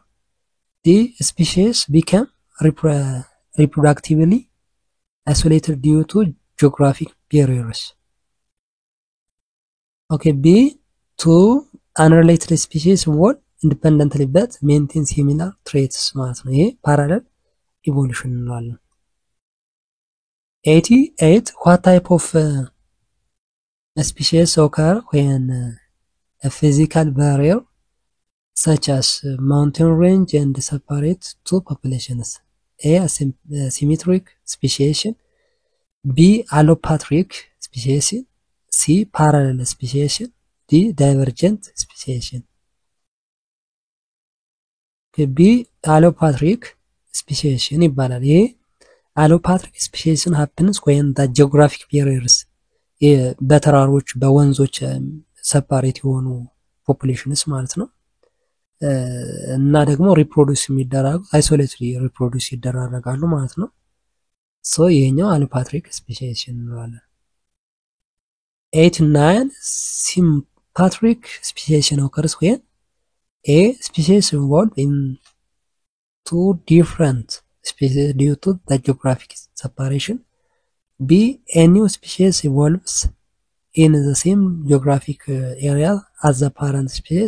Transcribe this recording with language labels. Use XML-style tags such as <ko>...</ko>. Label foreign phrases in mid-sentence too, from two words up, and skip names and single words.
<en>D, species become reproductively isolated due to geographic barriers. Okay, B, two unrelated species evolve independently but maintain similar traits</en> <am>ማለት ነው። ይሄ</am> <en>parallel evolution እንለዋለን። 88, what type of species occur when a physical barrier such as mountain range and separate two populations? A, symmetric speciation. B, allopatric speciation. C, parallel speciation. D, divergent speciation. B, allopatric speciation</en> <am>ይባላል። ይሄ</am> <en>allopatric speciation happens when the geographic barriers</en> <am>በተራሮች በወንዞች ሰፓሬት የሆኑ ፖፑሌሽንስ ማለት ነው እና ደግሞ ሪፕሮዱስ የሚደረጉ</am> <en>isolately reproduce</en> <am>ይደራረጋሉ ማለት ነው። ሶ ይሄኛው</am> <en>allopatric speciation</en> <am>እንለዋለን። 89,</am> <en>sympatric speciation occurs when A. Species evolve in two different species due to the geographic separation. B. A new species evolves in the same geographic area as the parent species.</en>